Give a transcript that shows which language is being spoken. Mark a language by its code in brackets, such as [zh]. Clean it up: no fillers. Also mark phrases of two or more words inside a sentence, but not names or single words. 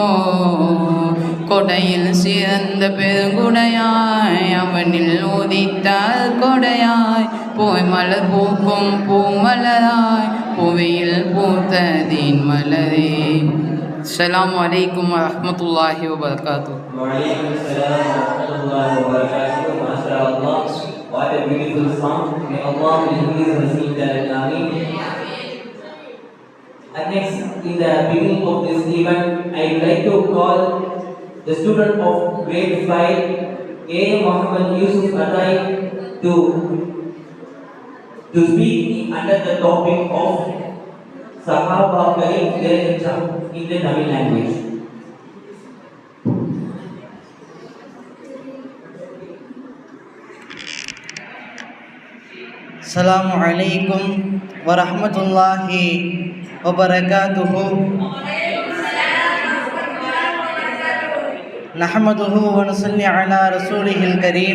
[ta] கொடையில் சிறந்த பெருங்குடையாய் அவனில் உதித்தால் கொடையாய் போய் மலர் பூக்கும் பூமலராய் புவியில் பூத்ததின் மலரே. [ar] السلام عليكم ورحمة الله وبركاته. وعليكم السلام ورحمة الله وبركاته. [en] MashaAllah, what a beautiful song. May Allah increase receive that. Ameen. And next, in the beginning of this event, I would like to call the student of grade 5, A. Muhammad Yusuf Atai, to speak under the topic of Sahaba Karim in the Tamil language. [ar] السلام عليكم ورحمة الله وبركاته. نحمده ونصلي على رسوله الكريم.